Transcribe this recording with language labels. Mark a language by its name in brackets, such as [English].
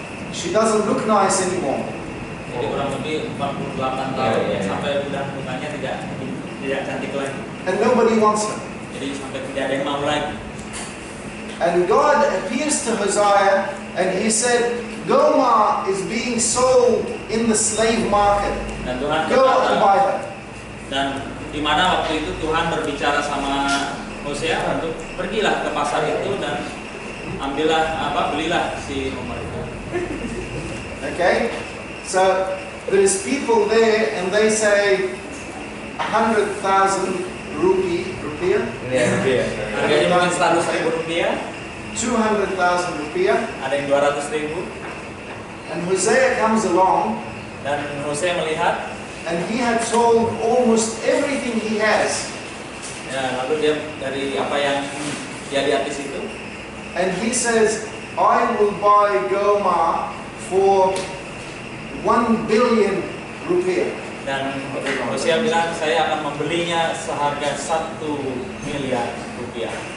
[English] She doesn't look nice anymore. [Indonesian] Jadi kurang lebih 48 tahun sampai udah mukanya tidak cantik lagi. [English] And nobody wants her. [Indonesian] Jadi sampai tidak ada yang mau lagi. [English] And God appears to Hosea and he said, Gomer is being sold in the slave market. [Indonesian] Dan Tuhan [English] Go and buy her. [Indonesian] dan di mana waktu itu Tuhan berbicara sama Hosea untuk pergilah ke pasar itu dan belilah si Homer itu. [English] Okay? So there's people there and they say 100,000 rupiah, [Indonesian] Harganya mungkin 100.000 rupiah, [English] 200,000 rupiah. [Indonesian] ada yang 200.000. [English] And Hosea comes along [Indonesian] Dan Hosea melihat, [English] and he had sold almost everything he has. [Indonesian] ya lalu dia dari apa yang dia lihat di situ, [English] And he says, I will buy Gomer for 1 billion rupiah. [Indonesian] dan Hosea bilang saya akan membelinya seharga 1 miliar rupiah.